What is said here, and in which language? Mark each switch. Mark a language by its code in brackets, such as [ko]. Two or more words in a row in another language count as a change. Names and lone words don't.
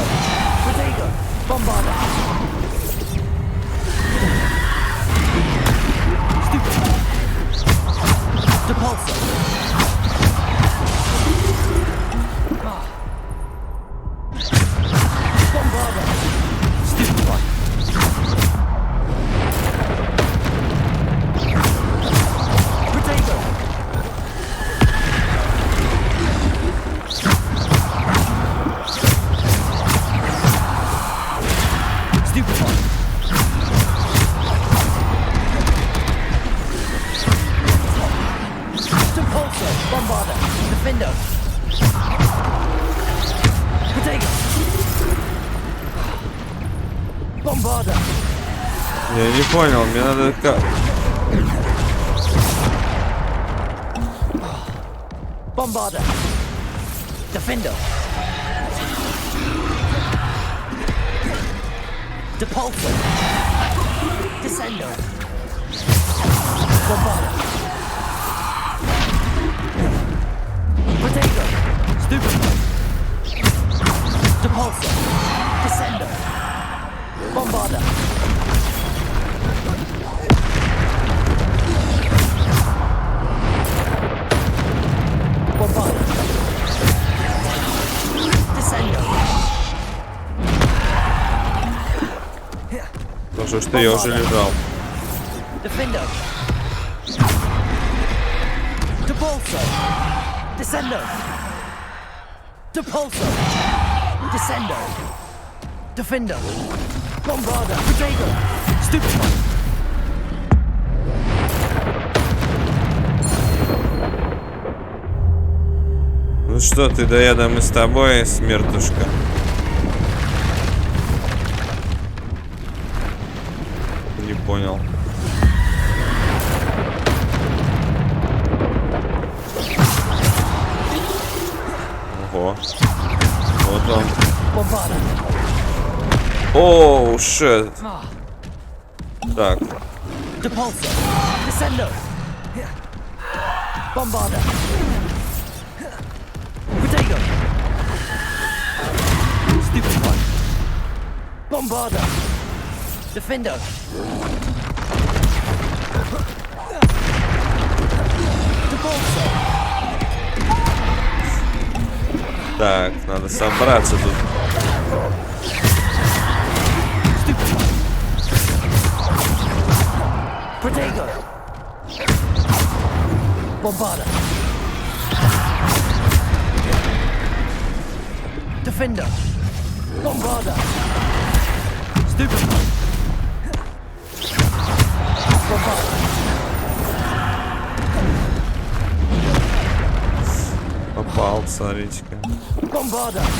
[la] Protego. Bombarda. Stupid. Depulso. Bombarda. Stupid one. Protego. Stupid one. Depulso. Bombarda. Defendo. Protego. Bombarda. [ru] Я не понял, мне надо как. [la] Bombarda. Defendo. Depulso. Descendo. Bombarda. Protego. Stupid. Depulso. Descendo. Bombarda. Bombarda. Descendo. [ru] Потому что я уже лежал. [la] Defendo. Depulso. Descendo. Depulso. Descendo. Defendo. Bombarda. Protego. Stupid one. [ru] Ну что ты, да я да мы с тобой, смертушка. Не понял. Ого. Вот он. [en] Oh, shit. [ru] Так. [la] Depulso. Descendo. Bombarda. Protego. Stupid one. Bombarda. Defendo. Depulso. [ru] Так, надо собраться тут. [la] Stupid one. Protego. Bombarda. Defender. Bombarda. Stupid one. Bombarda. [ru] Попал, смотрите-ка. [la] Bombarda.